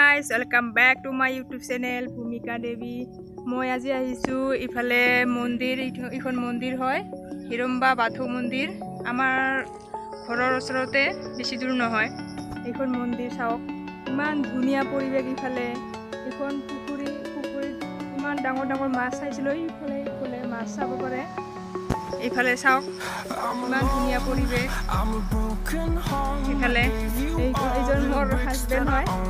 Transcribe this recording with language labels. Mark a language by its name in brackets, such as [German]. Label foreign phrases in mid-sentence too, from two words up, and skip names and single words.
[English] welcome back to my YouTube channel Bhumika Devi. [Assamese] মই আজি আহিছোঁ ইফালে মন্দিৰ ইখন মন্দিৰ হয় Hiramba বাথৌ মন্দিৰ আমাৰ ঘৰৰ ওচৰতে বেছি দূৰ নহয় এইখন মন্দিৰ চাওক ইমান ধুনিয়া পৰিবেশ ইফালে এখন পুখুৰীত ইমান ডাঙৰ ডাঙৰ মাছ চাইছিলো ইফালে মাছ চাব পাৰে ইফালে চাওক ইমান ধুনিয়া পৰিবেশ ইফালে এইজন মোৰ হাজবেণ্ড হয়